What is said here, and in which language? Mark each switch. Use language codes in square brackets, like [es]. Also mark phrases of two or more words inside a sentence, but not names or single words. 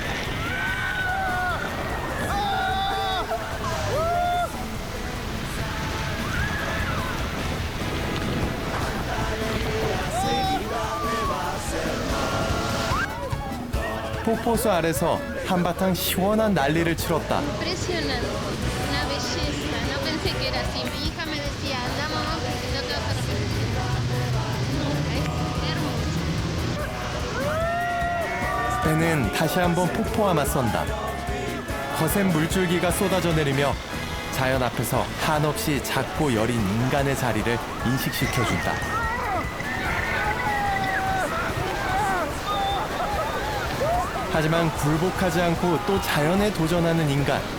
[ko] 폭포수 아래서 한바탕 시원한 난리를 치렀다. [es] Impresionante, una belleza. No pensé que era así. Mi hija me decía, anda mamá, no te vas a arrepentir. Es hermoso. [ko] 배는 다시 한번 폭포와 맞선다. 거센 물줄기가 쏟아져 내리며 자연 앞에서 한없이 작고 여린 인간의 자리를 인식시켜준다. 하지만 굴복하지 않고 또 자연에 도전하는 인간.